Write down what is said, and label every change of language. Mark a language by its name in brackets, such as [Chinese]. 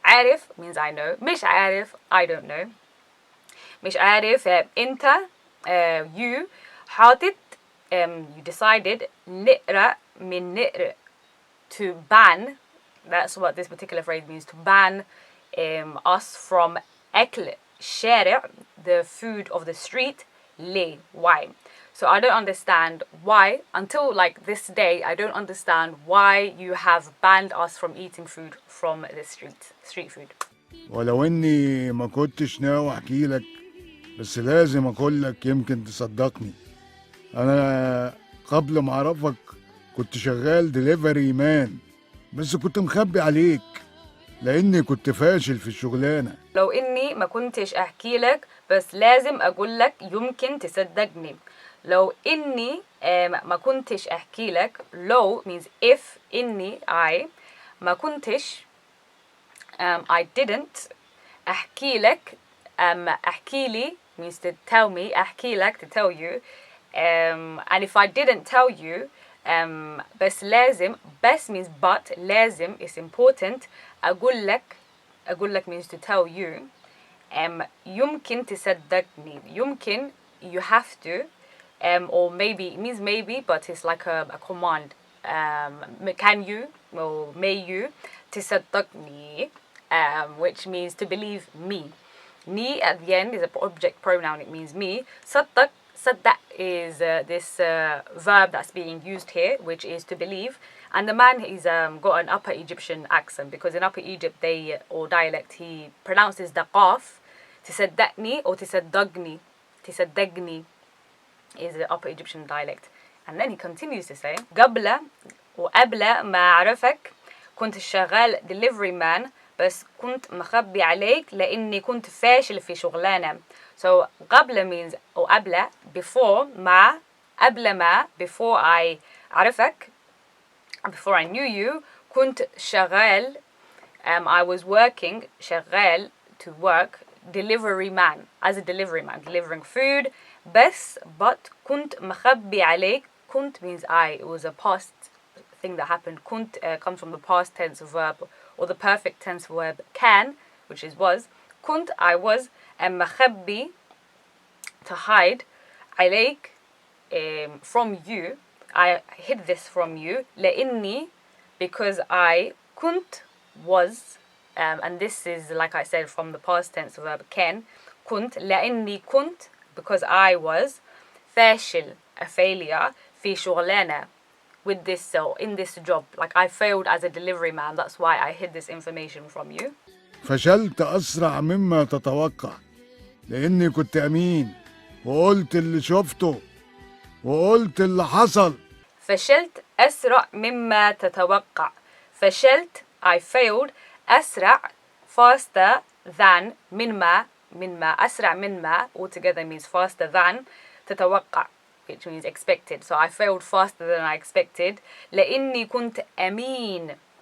[Arabic] عارف [English] means I know. [Arabic] مش عارف, [English] I don't know. [Arabic] مش عارف, أنت, [English] you, [Arabic] حاطط, [English] you decided, [Arabic] نقرأ من نقرأ, [English] to ban, that's what this particular phrase means, to ban us from [Arabic] أكل الشارع, [English] the food of the street. [Arabic] ليه? [English] Why? So I don't understand why, until like this day, I don't understand why you have banned us from eating food from the street food. [Arabic] ولو اني ما كنتش ناوي احكي لك، بس لازم اقول لك يمكن تصدقني. انا قبل ما اعرفك كنت شغال دليفري مان، بس كنت مخبي عليك لاني كنت فاشل في الشغلانه. لو إني ما كنتش أحكي لك، بس لازم أقول لك يمكن تصدقني. لو إني ما كنتش أحكي لك، لو means if, إني [English] I [Arabic] ما كنتش [English] I didn't [Arabic] أحكي لك أحكي لي [English] means to tell me [Arabic] أحكي لك [English] to tell you and if I didn't tell you [Arabic] بس لازم بس [English] means but [Arabic] لازم [English] is important [Arabic] أقول لك [English] means to tell you [Arabic] يمكن تصدقني يمكن [English] you have to or maybe it means maybe but it's like a command can you or may you [Arabic] تصدقني [English] which means to believe me. Me at the end is an object pronoun, it means me. [Arabic] صدق [English] is this verb that's being used here, which is to believe. And the man is got an Upper Egyptian accent because in Upper Egypt they or dialect he pronounces the qaf. [Arabic] تصدقني or تصدقني. تصدقني [English] is the Upper Egyptian dialect. And then he continues to say [Arabic] قبل وقبل ما أعرفك كنت شغال [English] delivery man [Arabic] بس كنت مخبي عليك لأني كنت فاشل في شغلانة. [English] So [Arabic] قبل [English] means [Arabic] أو قبل [English] before [Arabic] ما قبل ما [English] before I [Arabic] أعرفك [English] before I knew you [Arabic] كنت شغال [English] I was working [Arabic] شغال [English] to work delivery man as a delivery man delivering food but [Arabic] كنت مخبي عليك كنت [English] means I it was a past thing that happened [Arabic] كنت [English] comes from the past tense verb or the perfect tense verb can which is was كنت I was [Arabic] مخبي [English] to hide [Arabic] عليك [English] from you I hid this from you [Arabic] لأني [English] because I كنت was and this is like I said from the past tense verb can [Arabic] كنت لأني كنت [English] because I was [Arabic] فاشل [English] a failure [Arabic] في شغلانة [English] with this so in this job like I failed as a delivery man that's why I hid this information from you. [Arabic] فشلت أسرع مما تتوقع لأني كنت أمين وقلت اللي شفته وقلت اللي حصل. فشلت أسرع مما تتوقع. فشلت [English] I failed [Arabic] أسرع [English] faster than [Arabic] من ما أسرع من ما [English] altogether means faster than [Arabic] تتوقع [English] which means expected. So I failed faster than I expected [Arabic] لأني كنت أمين.